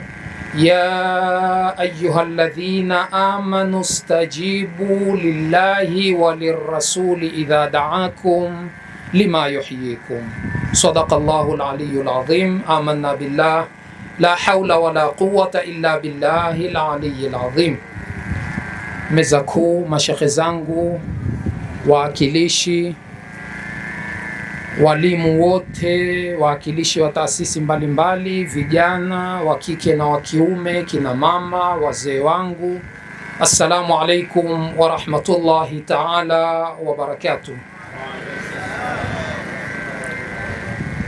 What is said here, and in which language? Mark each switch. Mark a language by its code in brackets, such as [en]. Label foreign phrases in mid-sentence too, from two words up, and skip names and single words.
[ar] يا أيها الذين آمنوا استجيبوا لله وللرسول إذا دعاكم لما يحييكم. صدق الله العلي العظيم. آمنا بالله لا حول ولا قوة إلا بالله العلي العظيم. [sw] Meza kuu, mashekhe zangu, waakilishi, walimu wote, waakilishi wa taasisi mbalimbali, vijana wa kike na wa kiume, kina mama, wazee wangu, [ar] السلام عليكم ورحمة الله تعالى وبركاته.